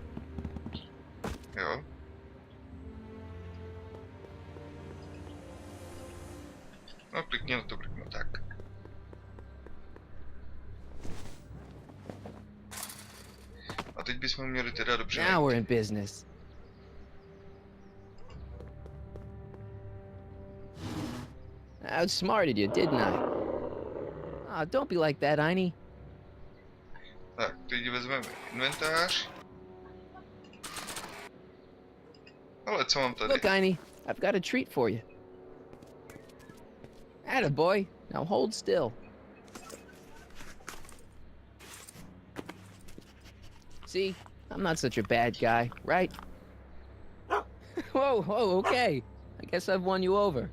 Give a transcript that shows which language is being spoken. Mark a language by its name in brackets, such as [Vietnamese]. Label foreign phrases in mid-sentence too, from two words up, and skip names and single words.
[Czech] Jo. No, klikně na to brkno, tak. A teď bychom měli teda dobře... [English] Now we're in business. I outsmarted you, didn't I? Oh, don't be like that, Einie. [Czech] Tak, teď vezmeme inventář. Ale co mám tady? [English] Look, Einie, I've got a treat for you. Atta boy, now hold still. See? I'm not such a bad guy, right? Whoa, okay. I guess I've won you over.